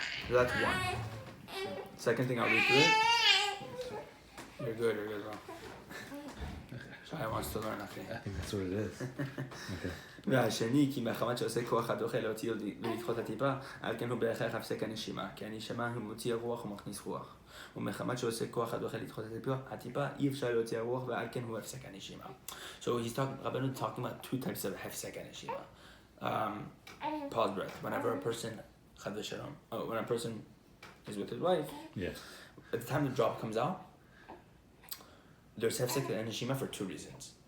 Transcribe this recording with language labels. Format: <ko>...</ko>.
<en>That's one. Second thing, I'll read through it. You're good, bro. Shai wants to learn, אחי. I think that's what it is. Okay.</en> <he>והשני, כי מחמת שעושה כוח הדוחה להוציא ולדחות הטיפה, על כן הוא בהכרח הפסק הנשימה, כי הנשימה הוא מוציא הרוח ומכניס רוח. ומחמת שעושה כוח הדוחה לדחות הטיפה, אי אפשר להוציא הרוח, ועל כן הוא הפסק הנשימה.</he> <en>So he's talking, Rabbeinu is talking about two types of</en> <he>הפסק הנשימה.</he> <en>Pause breath. Whenever a person, when a person is with his wife, at the time the drop comes out, there's hefsek and neshima for two reasons.</en>